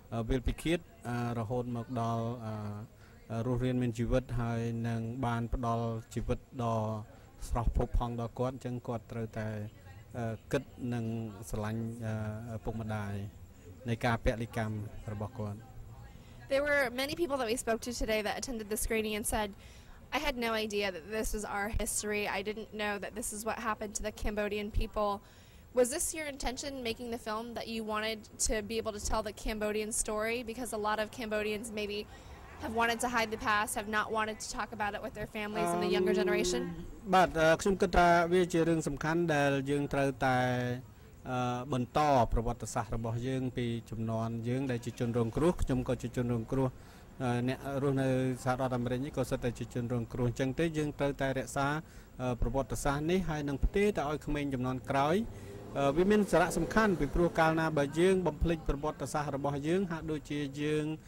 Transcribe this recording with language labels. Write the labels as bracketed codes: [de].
[km] វិលពិឃាតរហូតមកដល់រស់រានមានជីវិតហើយនឹងបានផ្ដល់ជីវិតដ៏ស្រស់ផូរផង់ដល់គាត់អញ្ចឹងគាត់ត្រូវតែគិតនិងស្រឡាញ់ឪពុកម្ដាយនៃការពលិកម្មរបស់គាត់ [en] There were many people that we spoke to today that attended the screening and said I had no idea that this was our history. I didn't know that this is what happened to the Cambodian people. Was this your intention making the film that you wanted to be able to tell the Cambodian story because a lot of Cambodians maybe have wanted to hide the past, have not wanted to talk about it with their families and the younger generation? [km] បាទខ្ញុំគិតថាវាជារឿងសំខាន់ដែលយើងត្រូវតែបន្តប្រវត្តិសាស្ត្ររបស់យើងពីចំនួនយើងដែលជាជនរងគ្រោះខ្ញុំក៏ជាជនរងគ្រោះអ្នករស់នៅសហរដ្ឋអាមេរិកនេះក៏សិតតែជាជនរងគ្រោះអញ្ចឹងទេយើងត្រូវតែរក្សាប្រវត្តិសាស្ត្រនេះហើយនឹងផ្ទេរទៅឲ្យក្មេងចំនួនក្រោយវាមានសារៈសំខាន់ពីព្រោះកាលណាបើយើងបំភ្លេចប្រវត្តិសាស្ត្ររបស់យើងហាក់ដូចជាយើង